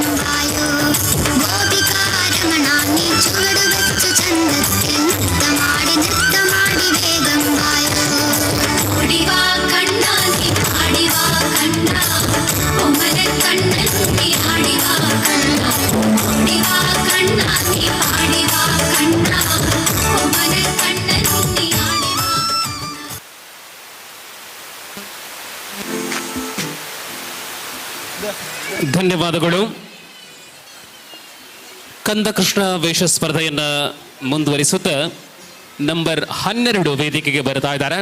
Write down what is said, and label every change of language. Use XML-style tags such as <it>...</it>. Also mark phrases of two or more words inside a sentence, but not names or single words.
<ml>വായോ ഗോപികാരമണ നീ ചുവട് വെച്ചു ചന്തത്തിൽ നൃത്തമാടി വേഗം വായോ ഓടിവാ കണ്ണ നീ ആടിവാ കണ്ണ ഒമന കണ്ണനുണ്ണി ആടിവാ കണ്ണ ഓടിവാ കണ്ണ നീ ആടിവാ കണ്ണ ഒമന കണ്ണനുണ്ണി ആടിവാ</ml> <kn>ಧನ್ಯವಾದಗಳು. ಕಂದಕೃಷ್ಣ ವೇಷ ಸ್ಪರ್ಧೆಯನ್ನ ಮುಂದುವರಿಸುತ್ತಾ ನಂಬರ್ 12 ವೇದಿಕೆಗೆ ಬರ್ತಾ ಇದ್ದಾರೆ.</kn>